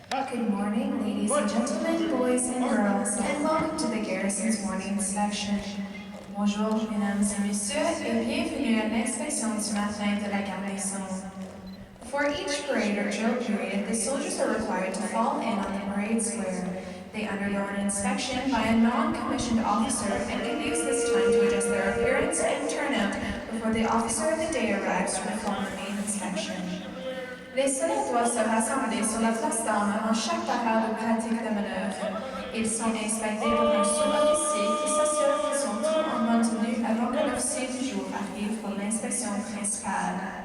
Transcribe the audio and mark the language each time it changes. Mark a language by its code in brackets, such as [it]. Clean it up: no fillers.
[en] Good morning, ladies and gentlemen, boys and girls, and welcome to the Garrison's morning inspection. [fr] Bonjour, mesdames et messieurs, et bienvenue à l'inspection du matin de la garnison. [en] For each parade or drill period, the soldiers are required to fall in on the parade square. They undergo an inspection by a non-commissioned officer and can use this time to adjust their appearance and turnout before the officer of the day arrives to perform the main inspection. [fr] Les soldats doivent se rassembler sur la place d'armes avant chaque parade ou pratique de manœuvre. Ils sont inspectés par un sous-officier qui s'assure qu'ils sont tous en bonne tenue avant que l'officier du jour arrive pour l'inspection principale.